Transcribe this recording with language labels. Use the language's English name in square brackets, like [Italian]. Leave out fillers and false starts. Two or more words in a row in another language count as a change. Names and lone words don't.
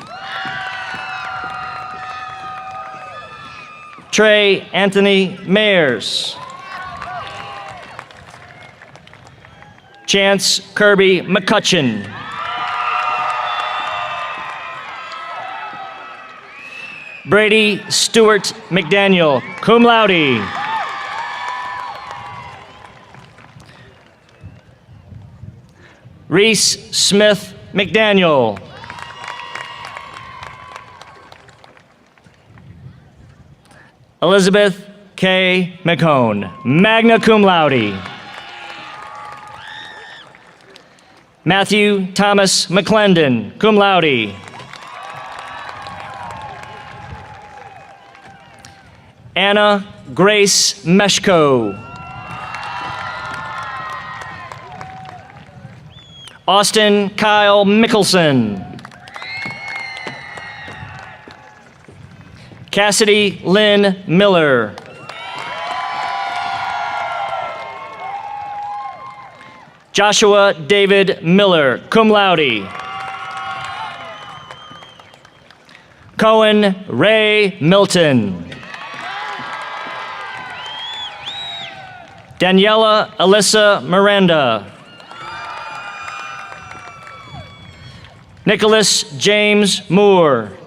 [English] Trey Anthony Mayers. Chance Kirby McCutcheon. Brady Stewart McDaniel, [Latin] cum laude. [English] Reese Smith McDaniel. Elizabeth K. McCone, [Latin] magna cum laude. [English] Matthew Thomas McClendon, [Latin] cum laude. [English] Anna Grace Meshko. Austin Kyle Mickelson. Cassidy Lynn Miller. Joshua David Miller, [Latin] cum laude. [English] Cohen Ray Milton. Daniela Alyssa Miranda. Nicholas James Moore.